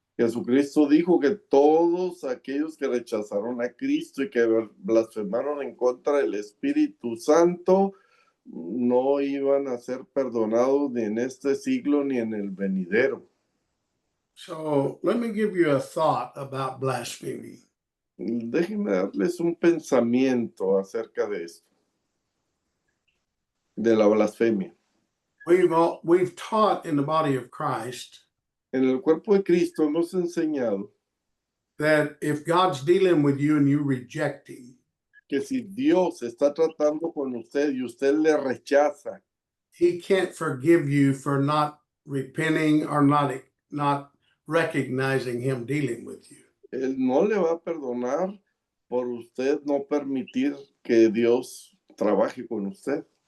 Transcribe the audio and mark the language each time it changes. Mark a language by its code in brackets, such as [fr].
[es] Jesucristo dijo que todos aquellos que rechazaron a Cristo y que blasfemaron en contra del Espíritu Santo no iban a ser perdonados ni en este siglo ni en el venidero. [en] So let me give you a thought about blasphemy. [es] Déjenme darles un pensamiento acerca de esto, de la blasfemia. [en] We've taught in the body of Christ [es] En el cuerpo de Cristo hemos enseñado [en] that if God's dealing with you and you reject him, [es] que si Dios está tratando con usted y usted le rechaza, [en] he can't forgive you for not repenting or not recognizing him dealing with you. [es] Él no le va a perdonar por usted no permitir que Dios trabaje con usted.